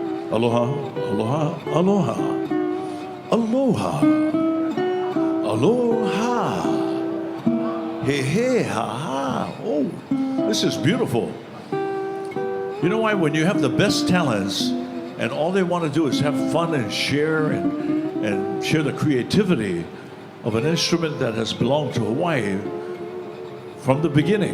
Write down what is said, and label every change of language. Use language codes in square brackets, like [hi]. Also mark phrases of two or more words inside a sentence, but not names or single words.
[haw] Aloha, aloha, aloha. Aloha. Aloha. Hey, hey, ha, ha. [en] Oh, this is beautiful. You know why? When you have the best talents and all they want to do is have fun and share and share the creativity of an instrument that has belonged to Hawaii from the beginning.